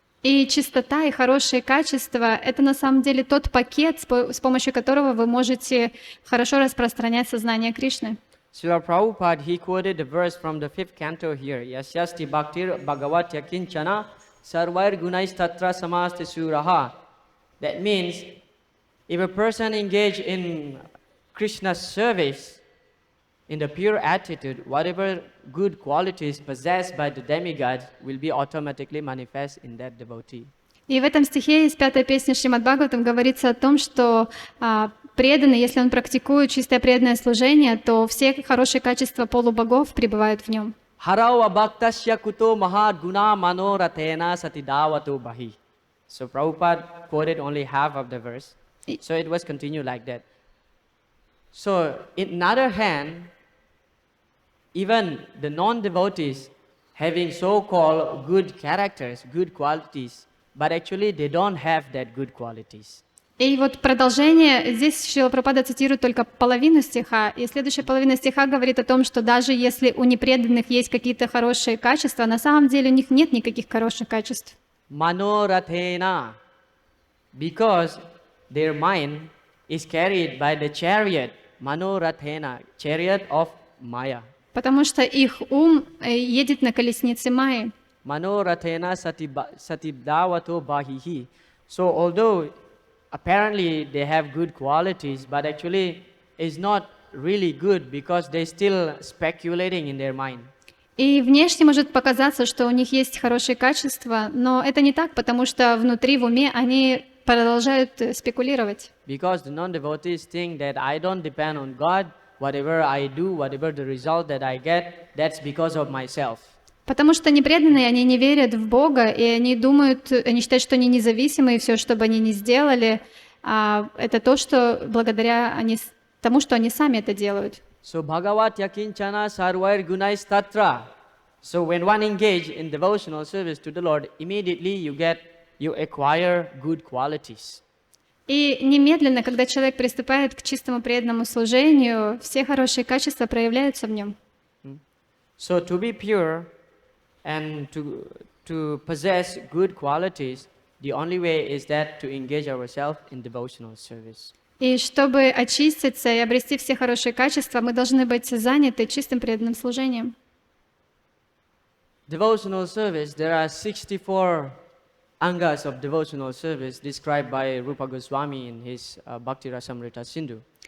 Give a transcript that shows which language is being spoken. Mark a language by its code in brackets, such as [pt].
[ru] И чистота и хорошие качества — это на самом деле тот пакет, с помощью которого вы можете хорошо распространять сознание Кришны. [en] Srila Prabhupada, he quoted the verse from the 5th canto here. [sa] Yasyasti bhaktir bhagavatya kinchana sarvair gunais tatra samaste suraha. [en] That means, if a person engage in Krishna's service in the pure attitude, whatever good qualities possessed by the demigods will be automatically manifest in that devotee. [ru] И в этом стихе из 5-й песни Шримад Бхагаватам говорится о том, что преданный, если он практикует чистое преданное служение, то все хорошие качества полубогов пребывают в нем. [sa] Harau abhaktashya kuto mahad guna manoratena satidavato bahi. [en] So Prabhupada quoted only half of the verse. So it was continued like that. So in another hand, even the non-devotees having so-called good characters, good qualities, but actually they don't have that good qualities. [ru] И вот продолжение, здесь Шрила Прабхупада цитирует только половину стиха, и следующая половина стиха говорит о том, что даже если у непреданных есть какие-то хорошие качества, на самом деле у них нет никаких хороших качеств. [en] Manorathena, because their mind is carried by the chariot, Manorathena, chariot of Maya. [ru] Потому что их ум едет на колеснице Майи. [sa] Manorathena satibdavato bahihi. [en] So although apparently they have good qualities, but actually it's not really good because they're still speculating in their mind. [ru] И внешне может показаться, что у них есть хорошие качества, но это не так, потому что внутри в уме они продолжают спекулировать. [en] Because the non-devotees think that I don't depend on God, whatever I do, whatever the result that I get, that's because of myself. [ru] Потому что непреданные, они не верят в Бога, и они думают, они считают, что они независимы, и все, что бы они ни сделали, это то, что благодаря тому, что они сами это делают. [en] So [sa] Bhagavat yakinchana sarvair gunais tatra. [en] So when one engage in devotional service to the Lord, immediately you get you acquire good qualities. [ru] И немедленно, когда человек приступает к чистому преданному служению, все хорошие качества проявляются в нем. [en] So to be pure and to possess good qualities, the only way is that to engage ourselves in devotional service. [ru] И чтобы очиститься и обрести все хорошие качества, мы должны быть заняты чистым преданным служением. [en] Devotional service, there are 64 angas of devotional service described by Rupa Goswami in his Bhakti Rasamrita Sindhu.